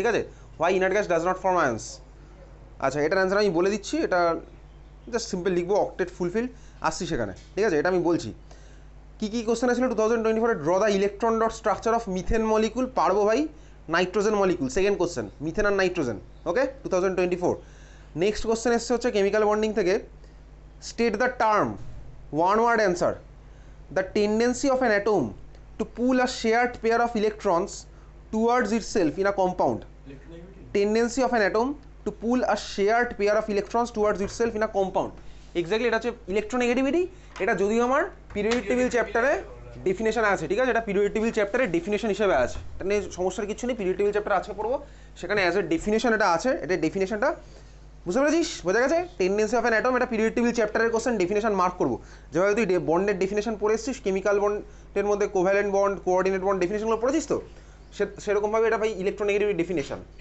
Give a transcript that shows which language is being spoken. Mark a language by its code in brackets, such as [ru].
[bn] ঠিক আছে, [en] Why inert gas does not form ions. [bn] আচ্ছা, এটার অ্যান্সার আমি বলে দিচ্ছি, এটা জাস্ট সিম্পল লিখবো, অক্টেট ফুলফিল, আসছি সেখানে। ঠিক আছে, এটা আমি বলছি কী কী কোশ্চেন ছিল 2024-এ। [en] draw the electron dot structure of methane molecule, [bn] পারবো ভাই। [en] Nitrogen molecule, second question, methane আর nitrogen. Okay, 2024। Next question [bn] এসছে হচ্ছে [en] Chemical bonding থেকে, state the term, one word answer, the tendency of an atom to pull a shared pair of electrons towards itself in a compound. Tendency of an atom to pull a shared pair of electrons towards itself in a compound. [bn] Exactly এটা হচ্ছে electronegativity. এটা যদিও আমার periodic table চ্যাপ্টারে definition আছে। ঠিক আছে, এটা পিরিয়ডিক টেবিল চ্যাপ্টারে ডেফিনেশন হিসেবে আছে, এটা নিয়ে সমস্যার কিছু নেই। পিরিয়ডিক টেবিল চ্যাপ্টার আজকে পড়বো, সেখানে [en] as a definition [bn] এটা আছে, এটা ডেফিনেশনটা বুঝতে পেরেছিস? বোঝা গেছে? [en] tendency of an atom, [bn] এটা পিরিয়ড টেবিল চ্যাপ্টারের কোশ্চেন, ডেফিনেশন মার্ক করবো। যেভাবে তুই বন্ডের ডেফিনেশন পড়ে এসেছিস, কেমিক্যাল বন্ডের মধ্যে কোভ্যালেন্ট বন্ড, কোঅর্ডিনেট বন্ড ডেফিনেশনগুলো পড়েছিস তো, সেরকমভাবে এটা ভাই ইলেকট্রোনেগেটিভ ডেফিনেশন।